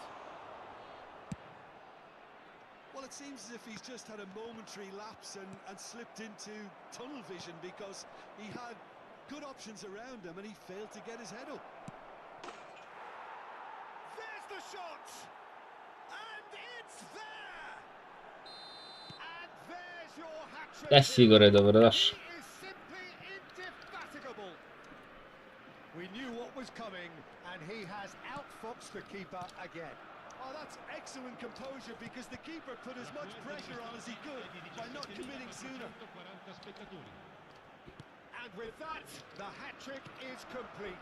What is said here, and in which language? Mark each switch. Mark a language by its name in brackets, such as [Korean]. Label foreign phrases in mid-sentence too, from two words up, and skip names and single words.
[English] Well, it seems as if he's just had a momentary lapse and slipped into tunnel vision, because he had good options around him and he failed to get his head up. There's the shot! And it's there! And there's your hat-trick. [Croatian] Sigurno je dobrodošao. [English] He is simply indefatigable. We knew what was coming, and he has outfoxed the keeper again. Oh, that's excellent composure, because the keeper put as much pressure on as he could by not committing sooner. And with that, the hat-trick is complete.